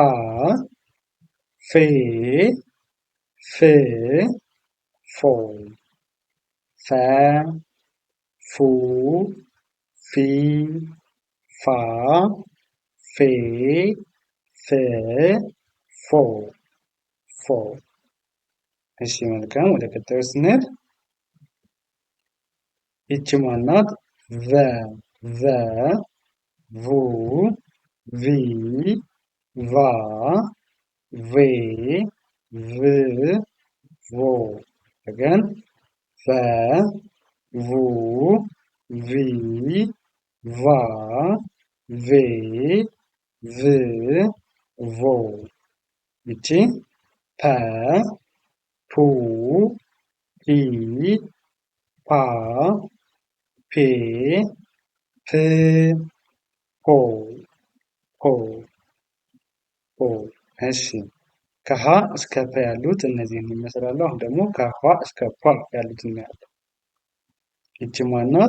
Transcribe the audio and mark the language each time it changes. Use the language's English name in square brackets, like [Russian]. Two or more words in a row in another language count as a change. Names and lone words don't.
[Amharic] ፌ ፍ ፎ ፈ ፉ ፊ ፋ ፌ ፍ ፎ ፎ። እሺ መልካም ወደ ቀጣዩ ስንሄድ ይቺ ማን ናት? ቨ ቨ ቡ ቪ ቫ ቬ ቭ ቮ። again ቨ ቡ ቪ ቫ ቬ ቭ ቮ። ይቺ ፐ ፑ ፒ ፓ ፔ ፕ ፖ ፖ ፖ። እሺ ከሀ እስከ ፐ ያሉት እነዚህን ይመስላሉ። አሁን ደግሞ ከሀ እስከ ፐ ያሉት እናያለን። ይቺ ማናት?